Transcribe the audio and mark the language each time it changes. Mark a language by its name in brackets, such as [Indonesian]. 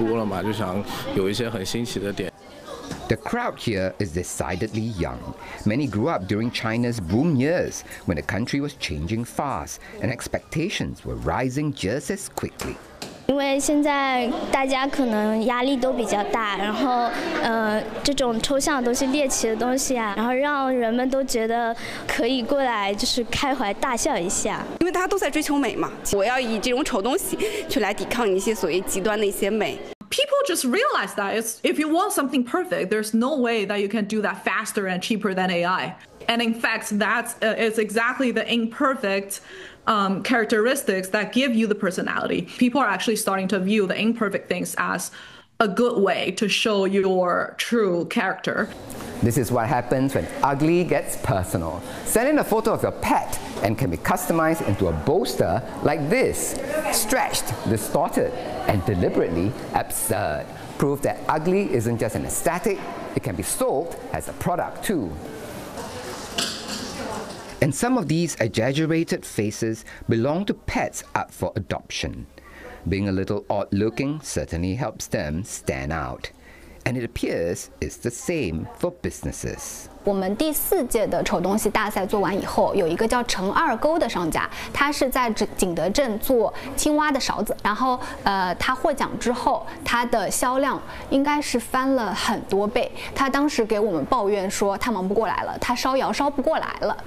[Chinese] 中国区的负责人就跟我说，不要把奖颁给我。我不想要这个奖。对，但今年就能明显的看到，比如说像问童子、像野兽镇这些都是很大的毛绒潮玩的品牌，他们也愿意顶着丑东西这个名头加入到这场展览里面来。这个展览它让我觉得丑不是一个贬义词，它是一个就是中性词。平时可能大家看到正常的东西太多了嘛，就想有一些很新奇的点。 [English] The crowd here is decidedly young. Many grew up during China's boom years when the country was changing fast and expectations were rising just as quickly. [Chinese] 因为现在大家可能压力都比较大，然后这种抽象的东西、猎奇的东西啊，然后让人们都觉得可以过来就是开怀大笑一下。因为大家都在追求美嘛，我要以这种丑东西去来抵抗一些所谓极端的一些美。 [English] People just realize that if you want something perfect, there's no way that you can do that faster and cheaper than AI. And in fact, that's exactly the imperfect characteristics that give you the personality. People are actually starting to view the imperfect things as a good way to show your true character. This is what happens when ugly gets personal. Send in a photo of your pet and can be customized into a bolster like this. Stretched, distorted, and deliberately absurd. Proof that ugly isn't just an aesthetic, it can be sold as a product too. And some of these exaggerated faces belong to pets up for adoption. Being a little odd-looking certainly helps them stand out. And it appears it's the same for businesses. [Chinese] 我们第四届的丑东西大赛做完以后，有一个叫城二沟的商家，他是在景德镇做青蛙的勺子，然后他获奖之后，他的销量应该是翻了很多倍。他当时给我们抱怨说他忙不过来了，他烧窑烧不过来了。